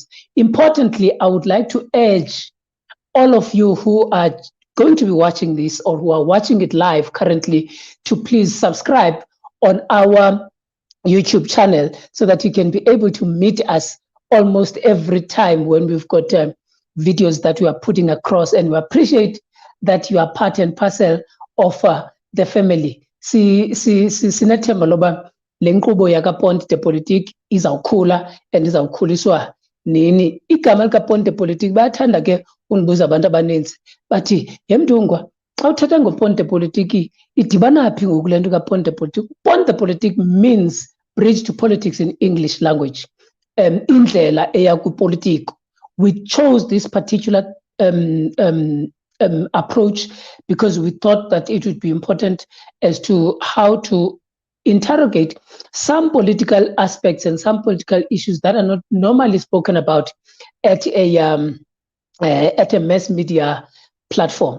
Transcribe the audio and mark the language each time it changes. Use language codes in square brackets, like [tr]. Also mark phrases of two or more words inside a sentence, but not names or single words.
[en] Importantly, I would like to urge all of you who are going to be watching this or who are watching it live currently to please subscribe on our YouTube channel so that you can be able to meet us almost every time when we've got videos that we are putting across, and we appreciate that you are part and parcel of the family. [xh] Sinethemba loba le nkqubo yakapont the Politique izawukhula and izawukhuliswa nini. Igama likapont the Politique bayathanda ke unibuza abantu abaninzi bathi yemntungwa xa uthetha ngopont the Politique idibana phi ngoku le nto kapont the Politique. [en] Pont the Politique means bridge to politics in English language. [xh] Indlela eya kwipolitiko. [en] We chose this particular approach because we thought that it would be important as to how to interrogate some political aspects and some political issues that are not normally spoken about at a mass media platforms.